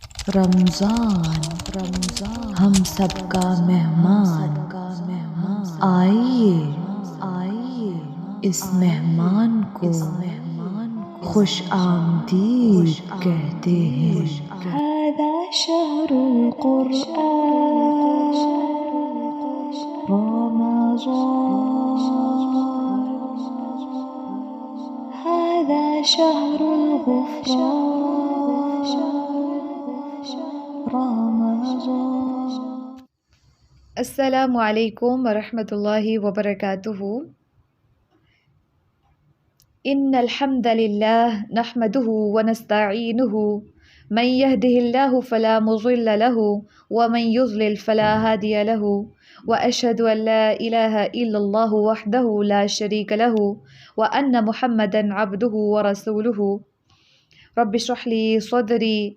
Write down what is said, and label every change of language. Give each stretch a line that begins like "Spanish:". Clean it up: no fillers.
Urdu: رمضان ہم سب کا مہمان، آئیے اس مہمان کو خوش آمدید کہتے ہیں۔
Arabic: هذا شهر القرآن رمضان، هذا شهر الغفران رمضان۔ السلام علیکم ورحمۃ اللہ وبرکاتہ۔ ان الحمد للہ نحمده ونستعینه من يهده الله فلا مضل له ومن يضلل فلا هادي له واشهد ان لا اله الا الله وحده لا شريك له وان محمدا عبده ورسوله۔ رب اشرح لي صدري